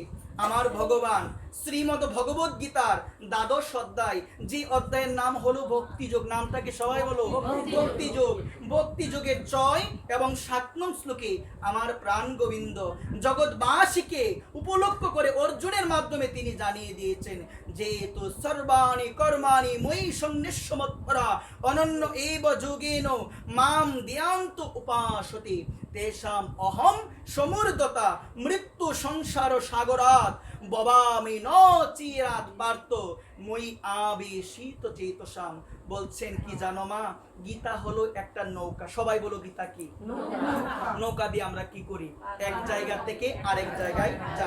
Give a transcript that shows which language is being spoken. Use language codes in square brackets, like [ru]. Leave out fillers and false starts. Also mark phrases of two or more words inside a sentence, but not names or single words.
[bn] আমার ভগবান শ্রীমদ ভগবত গীতার 12 অধ্যায়, যে অধ্যায়ের নাম হলো ভক্তিযোগ, নামটাকে সবাই বলো ভক্তিযোগ। ভক্তিযোগের 6 এবং 7 নং শ্লোকে আমার প্রাণ গোবিন্দ জগৎবাসীকে উপলক্ষ করে অর্জুনের মাধ্যমে তিনি জানিয়ে দিয়েছেন, যেহেতু [sa] সর্বাণি কর্মাণি ময়ি সন্ন্যাসমৎপরা অনন্য এব যোগেন মাম ধ্যান্ত উপাসতে তেষাম অহম সমুর্ধতা মৃত্যু সংসার সাগরাত ভবামি ন চিরাত পার্থ মই আবেশিত চেতসাম। [bn] বলছেন কি জানো মা, গীতা হলো একটা নৌকা। সবাই বলো গীতা কি? নৌকা দিয়ে আমরা কি করি? এক জায়গা থেকে আরেক জায়গায় যাই।